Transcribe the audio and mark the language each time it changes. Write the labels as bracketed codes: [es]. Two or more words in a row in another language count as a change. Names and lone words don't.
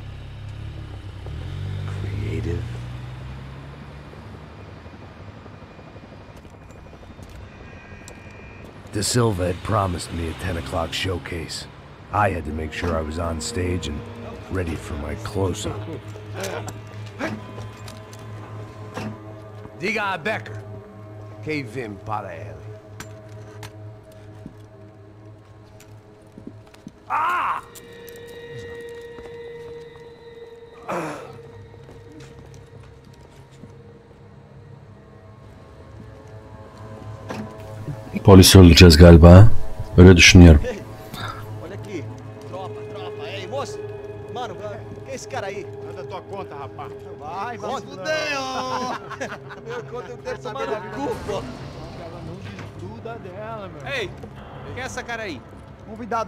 [en] Creative? De Silva had promised me a 10 o'clock showcase. I had to make sure I was on stage and ready for my close-up. [pt] Diga a Becker. Que vim para ele. Ah! [tr] Polisi öldüreceğiz galiba. Öyle düşünüyorum. [pt] Olha aqui. Tropa. Ei, moço. Mano, que é esse cara aí? Manda tua conta, rapaz. Vai, fudeu! Meu conta eu quero saber da culpa. Ela não desgruda dela, meu. Ei, quem é essa cara aí?